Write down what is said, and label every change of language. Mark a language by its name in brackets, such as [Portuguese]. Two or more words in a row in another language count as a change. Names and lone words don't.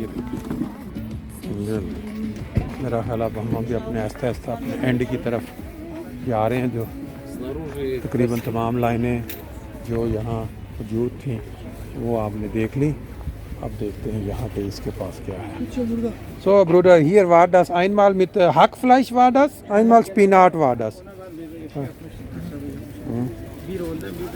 [Urdu] یہ میرا خیال اب ہم بھی اپنے آہستہ آہستہ اپنے اینڈ کی طرف جا رہے ہیں. جو تقریباً تمام لائنیں جو یہاں موجود تھیں وہ آپ نے دیکھ لی. اب دیکھتے ہیں یہاں پہ اس کے پاس کیا ہے. [German] So Bruder, hier war das einmal mit Hackfleisch war das, einmal Spinat war das.